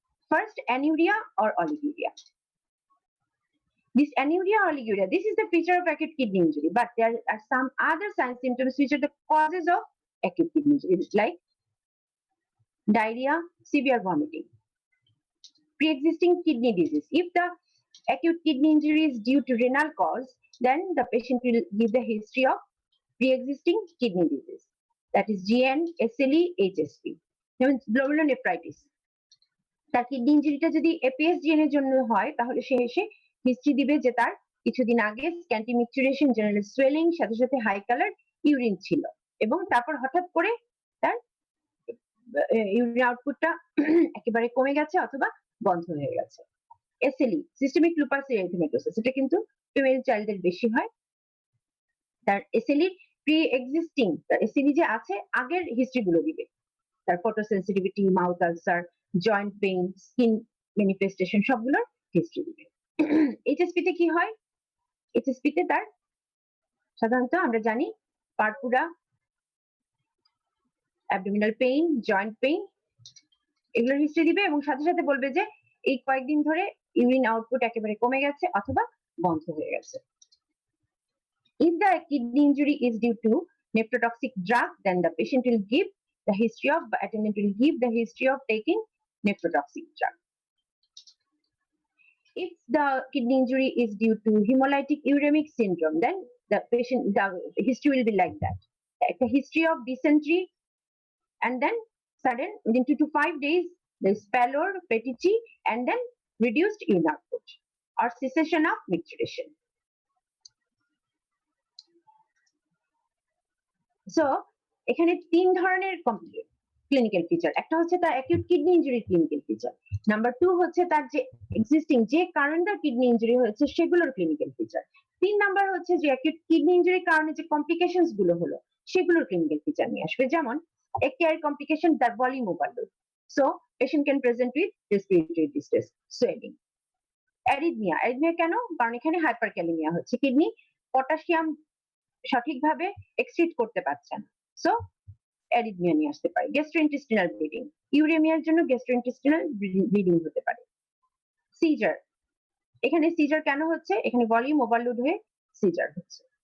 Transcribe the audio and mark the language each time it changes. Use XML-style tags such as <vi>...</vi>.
<en>First, anuria or oliguria. This anuria or oliguria, this is the feature of acute kidney injury, but there are some other signs, symptoms which are the causes of acute kidney injury, like diarrhea, severe vomiting, pre-existing kidney disease. If the acute kidney injury is due to renal cause, then the patient will give the history of pre-existing kidney disease, that is GN, SLE, HSP.</en> <bn>Glomerulonephritis, তার kidney ইনজুরিটা যদি এপিএসজিএন এর জন্য হয় তাহলে সে এসে history দিবে যে তার কিছুদিন আগে স্ক্যান্টি মিকচুরেশন, জেনারেল সোয়েলিং, সাথে সাথে হাই কালার ইউরিন ছিল এবং তারপর হঠাৎ করে তার ইউরিন আউটপুটটা একেবারে কমে গেছে অথবা বন্ধ হয়ে গেছে। এসএলই, সিস্টেমিক লুপাস এরিথেমেটোসাস, এটা কিন্তু ফিমেল চাইল্ডদের বেশি হয়। তার এসএলই প্রি এক্সিস্টিং, তার এসএলই যে আছে আগের হিস্ট্রি গুলো দিবে, তার ফটোসেন্সিটিভিটি, mouth ulcer, joint pain, skin manifestation সবগুলোর হিস্ট্রি দিবে। এইচএসপি তে কি হয়? এইচএসপি তে তার সাধারণত আমরা জানি purpura, abdominal pain, joint pain, এগুলোর হিস্ট্রি দিবে এবং সাথে সাথে বলবে যে এই কয়েকদিন ধরে ইউরিন আউটপুট একেবারে কমে গেছে অথবা বন্ধ হয়ে গেছে।</bn> <en>If the kidney injury is due to nephrotoxic drug, then the patient will give the history of, attendant will give the history of taking nephrotoxic drug. If the kidney injury is due to hemolytic uremic syndrome, then the history will be like that. The history of dysentery, and then sudden within 2 to 5 days, there's pallor, petechiae, and then reduced urine output or cessation of micturition.</en> <bn>So, এখানে তিন ধরনের clinical feature. একটা হচ্ছে তার acute kidney ইনজুরির clinical feature, number 2 হচ্ছে তার যে existing যে কারণে তার কিডনি ইনজুরি হয়েছে সেগুলোর ক্লিনিক্যাল ফিচার, 3 নাম্বার হচ্ছে যে অ্যাকিউট কিডনি ইনজুরির কারণে যে কমপ্লিকেশনস গুলো হলো সেগুলোর ক্লিনিক্যাল ফিচার নিয়ে আসবে।</bn> <en>যেমন AKI complication, that volume overload, so patient can present with respiratory distress, swelling.</en> <bn>Arrhythmia কেন? কারণ এখানে হাইপারক্যালেমিয়া হচ্ছে, কিডনি পটাশিয়াম সঠিকভাবে এক্সক্রিট করতে পারছে না, সো অ্যারিথমিয়া নিয়ে আসতে পারে। গ্যাস্ট্রোইন্টেস্টিনাল ব্লিডিং, ইউরেমিয়ার জন্য গ্যাস্ট্রোইন্টেস্টিনাল ব্লিডিং হতে পারে। সিজার, এখানে সিজার কেন হচ্ছে? এখানে ভলিউম ওভারলোড হয়ে সিজার হচ্ছে।</bn>